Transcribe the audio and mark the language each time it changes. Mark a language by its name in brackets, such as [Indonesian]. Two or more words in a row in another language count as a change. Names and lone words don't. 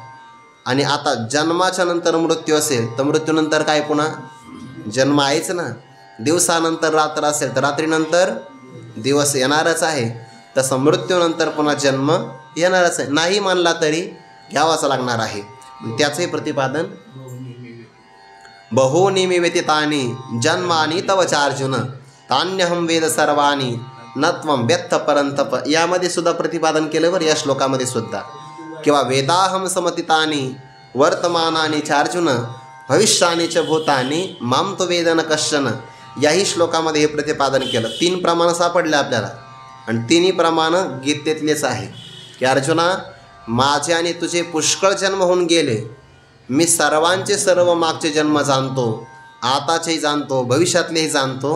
[Marathi] आणि आता जन्माच्या नंतर मृत्यू असेल तर मृत्यूनंतर काय पुन्हा जन्म आहेच ना. दिवसानंतर रात्र असेल तर रात्रीनंतर दिवस येणारच आहे. तसं मृत्यूनंतर पुन्हा जन्म येणारच आहे. नाही मानला तरी घ्यावाच लागणार आहे. त्याचंही प्रतिपादन [Sanskrit] बहूनि व्यतीतानि जन्मानि तव चार्जुन तान्यहं वेद सर्वाणि न त्वं व्यत्थ परंतप. [Marathi] यामध्ये सुद्धा प्रतिपादन केलं बरं या श्लोकामध्ये सुद्धा. [Sanskrit] किंवा वेदाहम समतितानि वर्तमानानि चार्जुन भविष्यानि च भूतानि मां तु वेदन कश्चन. [Marathi] याही श्लोकामध्ये हे प्रतिपादन केलं. 3 प्रमाण सापडले आपल्याला आणि 3ही प्रमाणं गीतेतलेच आहे की अर्जुना माझे आणि तुझे पुष्कळ जन्म होऊन गेले. मी सर्वांचे सर्व मागचे जन्म जाणतो, आताचेही जाणतो, भविष्यातलेही जाणतो.